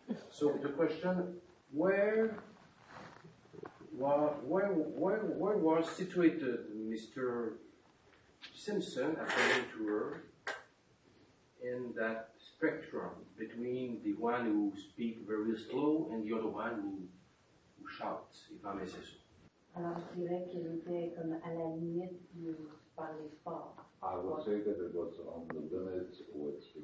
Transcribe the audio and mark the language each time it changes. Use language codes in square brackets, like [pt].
[en] So the question, where was situated Mr. Simpson, according to her, in that spectrum between the one who speaks very slow and the other one who shouts, if I may say so? [fr] alors je dirais qu'il était comme à la limite du parler fort. [en] I would say that it was on the limit with